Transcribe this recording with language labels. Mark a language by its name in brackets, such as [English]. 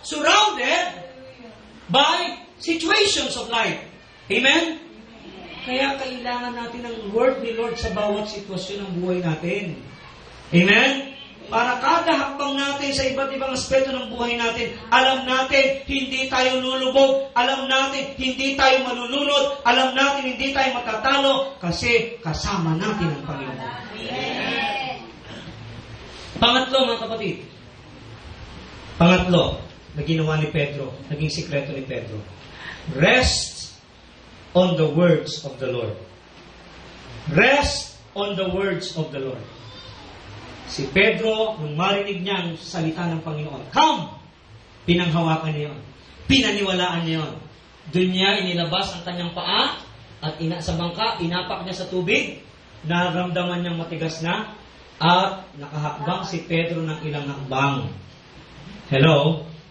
[English] Surrounded by situations of life. Amen? [Filipino] Kaya kailangan natin ng word ni Lord sa bawat sitwasyon ng buhay natin. Amen? Para kada hakbang natin sa iba't ibang aspeto ng buhay natin, alam natin hindi tayo lulubog, alam natin hindi tayo malulunod, alam natin hindi tayo matatalo kasi kasama natin ang Panginoon. Pangatlo, mga kapatid. Pangatlo, na ginawa ni Pedro, naging sikreto ni Pedro. [English] Rest on the words of the Lord. Rest on the words of the Lord. [Filipino] Si Pedro, nung marinig niya ang salita ng Panginoon, come! Pinanghawakan niya yun. Pinaniwalaan niya yun. Doon niya inilabas ang kanyang paa at sa bangka, inapak niya sa tubig, naramdaman niyang matigas na, at nakahakbang si Pedro ng ilang hakbang. Hello?